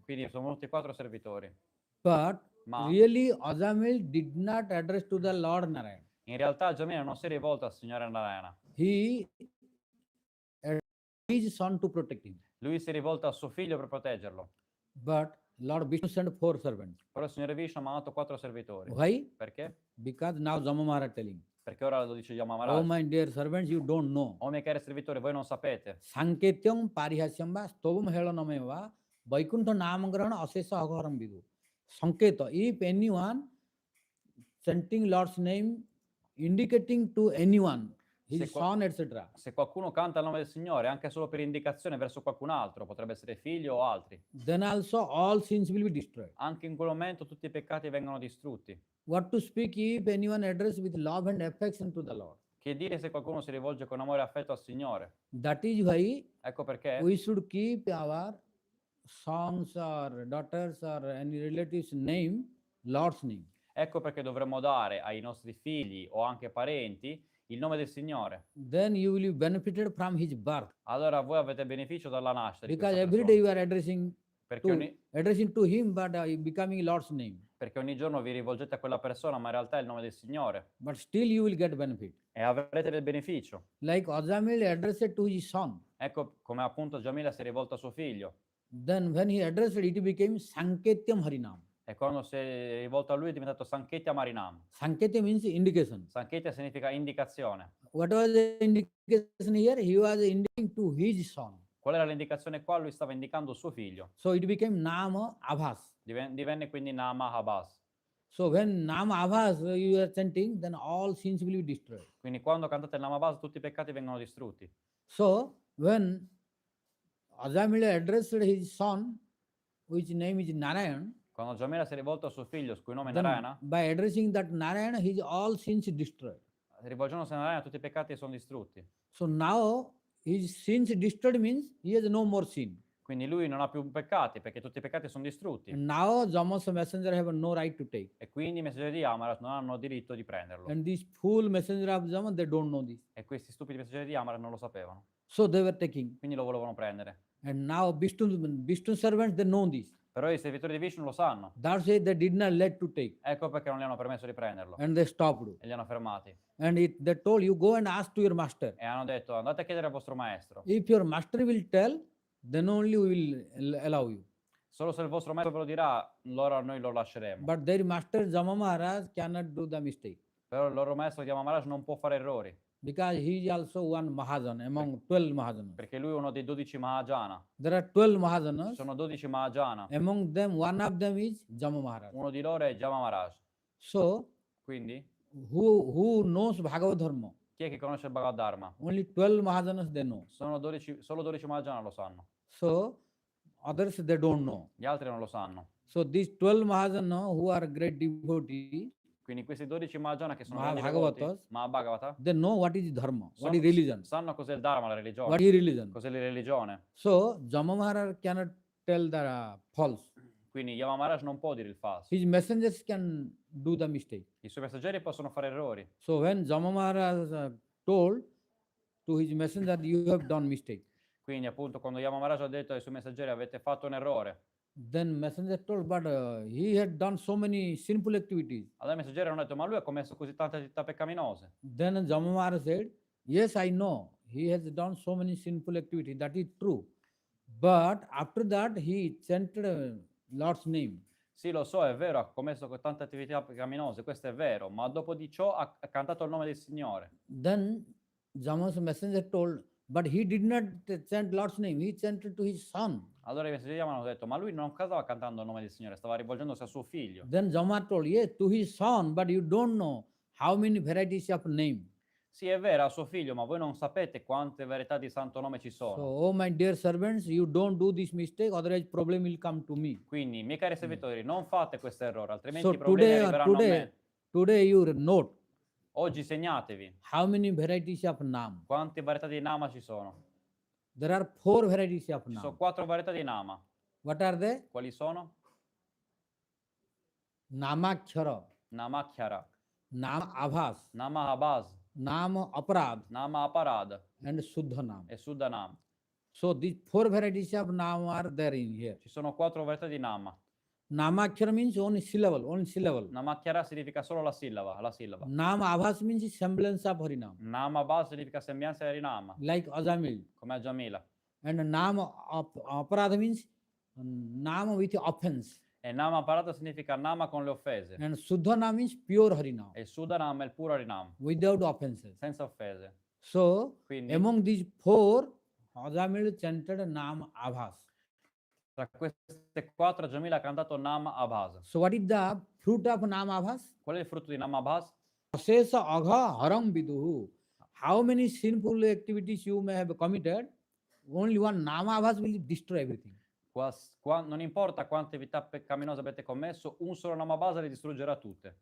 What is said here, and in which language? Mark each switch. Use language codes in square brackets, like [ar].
[it] quindi sono venuti 4 servitori. [en] But [it] Ma [en] really Ajamil did not address to the Lord Narayan. [it] in realtà Jamila non si è rivolto al Signore Narayana, [en] He addressed his son to protect him. [it] lui si è rivolto a suo figlio per proteggerlo. [en] But Lord Vishnu sent 4 servants. [it] Però il Signore Vishnu ha mandato 4 servitori. [en] Why? [it] Perché? [en] Because now Jama Maharaj telling, [it] Perché ora lo dice Yama oh Maharaj. [en] my dear servants, you don't know. [it] O miei cari servitori, voi non sapete. [sa] Sanketyam parihasyam va stovam helaname va vaikuntha namagrahana asesa agaram vidu. [en] Sanketa, if anyone chanting Lord's name, indicating to anyone, his [it] Se qua- [en] son, etc., [it] Se qualcuno canta il nome del Signore, anche solo per indicazione verso qualcun altro, potrebbe essere figlio o altri, [en] then also all sins will be destroyed. [it] anche in quel momento tutti i peccati vengono distrutti. [en] What to speak if anyone address with love and affection to the Lord? [it] Che dire se qualcuno si rivolge con amore e affetto al Signore? [en] That is why [it] Ecco perché [en] we should keep our sons or daughters or any relatives name, Lord's name. [it] Ecco perché dovremmo dare ai nostri figli o anche parenti il nome del Signore. [en] Then you will be benefited from his birth. [it] Allora voi avete beneficio dalla nascita di [en] Because [it] persona. [en] day you are addressing to him, but becoming Lord's name. [it] Perché ogni giorno vi rivolgete a quella persona, ma in realtà è il nome del Signore. [en] But still you will get benefit. [it] E avrete del beneficio. [en] Like Ajamil addressed to his son. [it] Ecco come appunto Jamila si è rivolta a suo figlio. [en] Then when he addressed it became Sanketyam Harinam. [it] E quando si è rivolto a lui è diventato Sanketya Marinam. [en] Sanketya means indication. [it] Sanketya significa indicazione. [en] What was the indication here? He was indicating to his son. [it] Qual era l'indicazione qua? Lui stava indicando suo figlio. [en] So it became Nama Abhas. [it] Divenne quindi Nama Habas. [en] So when Nama Abhas you are chanting, then all sins will be destroyed. [it] Quindi quando cantate il Nama Habas tutti i peccati vengono distrutti. [en] So when Ajamila addressed his son, which name is Narayan, [it] Quando Jamila si è rivolto a suo figlio, il cui nome è [en] then [it] Narayana, [en] by addressing that Narayan, his all sins destroyed. [it] rivolgendosi a Narayana tutti i peccati sono distrutti. [en] So now his sins destroyed means he has no more sin. [it] Quindi lui non ha più peccati perché tutti i peccati sono distrutti. [en] And now Jama's messenger have no right to take. [it] E quindi i messaggeri di Amaras non hanno diritto di prenderlo. [en] And these fool messenger of Jama, they don't know this. [it] E questi stupidi messaggeri di Amaras non lo sapevano. [en] So they were taking. [it] Quindi lo volevano prendere. [en] And now Vishnu servants, they know this. [it] Però i servitori di Vishnu lo sanno. [en] That's why they did not let to take. [it] Ecco perché non gli hanno permesso di prenderlo. [en] And they stopped. [it] E li hanno fermati. [en] And they told you go and ask to your master. [it] E hanno detto andate a chiedere al vostro maestro. [en] If your master will tell, then only we will allow you. [it] Solo se il vostro maestro ve lo dirà, allora noi lo lasceremo. [en] But their master Jama Maharaj cannot do the mistake. [it] Però il loro maestro Yama Maharaj non può fare errori. [en] Because he is also one Mahajan among 12 Mahajanas. [it] Perché lui è uno dei 12 Mahajana. [en] There are 12 [it] Ci [en] Mahajanas. [it] sono 12 Mahajana. [en] Among them, one of them is Jama Maharaj. [it] Uno di loro è Yama Maharaj. [en] So, [it] Quindi, [en] who knows Bhagavad Dharma? [it] chi è che conosce il Bhagavad Dharma? [en] Only 12 Mahajanas they know. [it] Solo 12 Mahajana lo sanno. [en] So, others they don't know. [it] Gli altri non lo sanno. [en] So, these 12 Mahajana who are great devotees, [it] Quindi questi 12 Mahajana che sono grandi devoti, [en] Mahabhagavatas, [it] Mahabhagavata, [en] they know what is Dharma, what is religion, [it] sanno cos'è il Dharma, la religione. [en] what is religion. [it] Cos'è la religione. [en] So, Jama Maharaj cannot tell the false. [it] Quindi Yama Maharaj non può dire il falso. [en] His messengers can do the mistake. [it] I suoi messaggeri possono fare errori. [en] So when Jama Maharaj told to his messenger, you have done mistake, [it] Quindi appunto quando Yama Maharaj ha detto ai suoi messaggeri avete fatto un errore, [en] then messenger told, but he had done so many sinful activities. [it] allora i messaggeri hanno detto ma lui ha commesso così tante attività peccaminose. [en] Then Jama Maharaj said, yes, I know he has done so many sinful activities. That is true. But after that, he chanted Lord's name. [it] Sì, lo so, è vero, ha commesso tante attività peccaminose, questo è vero, ma dopo di ciò ha cantato il nome del Signore. [en] Then Jama's messenger told, but he did not chant Lord's name. He chanted to his son. [it] Allora i messaggeri hanno detto ma lui non stava cantando il nome del Signore, stava rivolgendosi a suo figlio. [en] Then Jama told, yes, to his son, but you don't know how many varieties of name. [it] Sì, è vero, a suo figlio, ma voi non sapete quante varietà di santo nome ci [en] So, [it] sono. [en] oh my dear servants, you don't do this mistake, otherwise problem will come to me. [it] Quindi, miei cari servitori, non fate questo errore, altrimenti [en] So [it] i problemi [en] today, [it] arriveranno a me. [en] today you note [it] Oggi segnatevi [en] how many varieties of nam. [it] quante varietà di nama ci sono. [en] There are 4 varieties of [it] Ci sono [en] nam. [it] 4 varietà di nama. [en] What are they? [it] Quali sono? [en] Namakshara, [it] Namakhyara, [en] Nam Abhas, [it] Nama Abaz, [en] Nam Aparad, [it] Nama Aparad [en] and Suddha Nam. [it] e Suddhanam. [en] So these 4 varieties of nam are there in here. [it] Ci sono 4 varietà di nama. [en] Namakshara means only syllable, only syllable. [it] Namakhyara significa solo la sillaba, la sillaba. [en] Nam Abhas means semblance of Harinam, [it] Nama Abaz significa sembianza di Harinama, [en] like Ajamil. [it] come a Jamila. [en] And Nam Aparad means Nam with offense. [it] E Nama Aparada significa Nama con le offese. [en] And Suddha Nam means pure Harinam, [it] E Suddhanam è il puro Harinam, [en] without offenses. [it] senza offese. [en] So [it] Quindi [en] among these 4, Ajamil chanted Nam Abhas. [it] tra queste 4 Jamila ha cantato Nama Abhas. [en] So what is the fruit of Nam Abhas? [it] Qual è il frutto di Nama Abhas? [sa] Asesa agha haram viduhu. [en] How many sinful activities you may have committed, only one Nama Abhas will destroy everything. [it] Non importa quante attività peccaminose avete commesso, un solo Nama Abhas le distruggerà tutte.